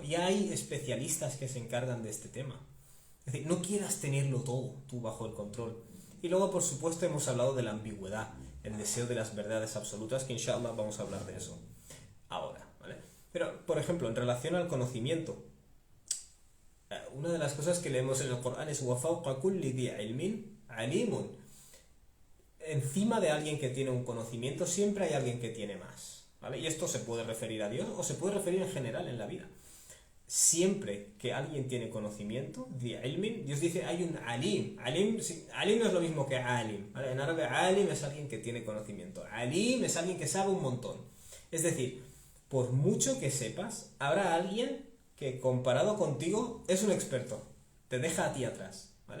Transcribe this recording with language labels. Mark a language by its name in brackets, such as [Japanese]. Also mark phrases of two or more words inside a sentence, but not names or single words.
[Spanish] Ya hay especialistas que se encargan de este tema. Es decir, no quieras tenerlo todo tú bajo el control. Y luego, por supuesto, hemos hablado de la ambigüedad, el deseo de las verdades absolutas, que inshallah vamos a hablar de eso ahora, ¿vale? Pero, por ejemplo, en relación al conocimiento, una de las cosas que leemos en el Corán es [Arabic] وَفَوْقَ كُلِّ ذِي عِلْمٍ عَلِيمٌ. [Spanish] Encima de alguien que tiene un conocimiento siempre hay alguien que tiene más, ¿vale? Y esto se puede referir a Dios o se puede referir en general en la vida. Siempre que alguien tiene conocimiento, [Arabic] ذِي عِلْمٍ, [Spanish] Dios dice hay un alim. Alim no es lo mismo que alim, ¿vale? En árabe alim es alguien que tiene conocimiento, alim es alguien que sabe un montón. Es decir, por mucho que sepas, habrá alguien que comparado contigo es un experto, te deja a ti atrás, ¿vale?